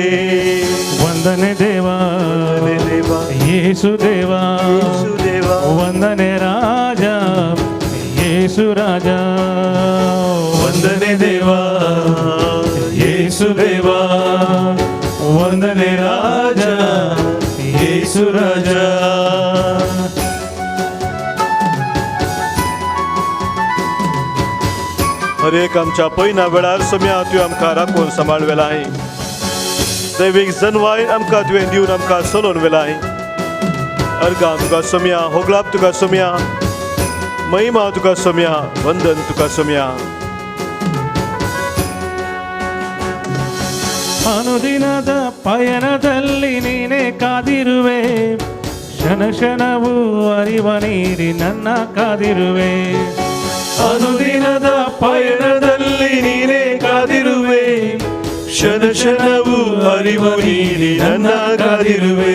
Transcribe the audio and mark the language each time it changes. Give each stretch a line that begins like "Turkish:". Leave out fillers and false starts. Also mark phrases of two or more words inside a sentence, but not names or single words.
Kannada: ವಂದನೆ ದೇವಾ ಯೇಸು ದೇವಾ, ವಂದನೆ ರಾಜ ಯೇಸು ರಾಜ. ವಂದನೆ ದೇವಾ ಯೇಸು ದೇವಾ, ವಂದನೆ ರಾಜ ಯೇಸು ರಾಜ.
Konkani: हर एक आमच्या पयना वेळार सोम्या तुवें आमकां राखून सांबाळवेलाय. दैवीक जनवाय आमकां तुवें दिवन आमकां चलोवन वेलाय. अर्गां तुका सोम्या, होगलाप तुका सोम्या, महिमा तुका सोम्या, वंदन तुका सोम्या.
Kannada: ಅನುದಿನದ ಪಯಣದಲ್ಲಿ ನೀನೇ ಕಾದಿರುವೆ, ಕ್ಷಣ ಕ್ಷಣವೂ ಅರಿವ ನೀಡಿ ನನ್ನ ಕಾದಿರುವೆ. ಅನುದಿನದ ಪಯಣದಲ್ಲಿ ನೀನೇ ಕಾದಿರುವೆ, ಕ್ಷಣ ಕ್ಷಣವೂ ಅರಿವು ನೀಡಿ ನನ್ನ ಕಾದಿರುವೆ.